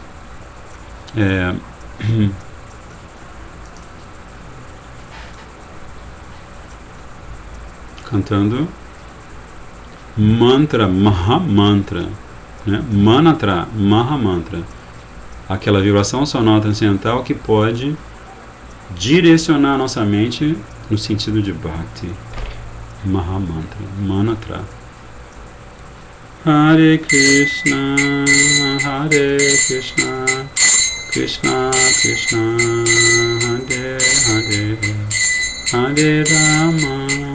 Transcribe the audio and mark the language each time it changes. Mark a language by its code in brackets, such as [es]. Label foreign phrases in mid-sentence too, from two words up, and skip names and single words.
[pt] Cantando mantra, Mahamantra, né? Manatra, Mahamantra, aquela vibração sonora transcendental que pode direcionar a nossa mente no sentido de Bhakti. Mahamantra, Manatra. [sa] Hare Krishna, Krishna Krishna, Hare Hare, Hare Rama,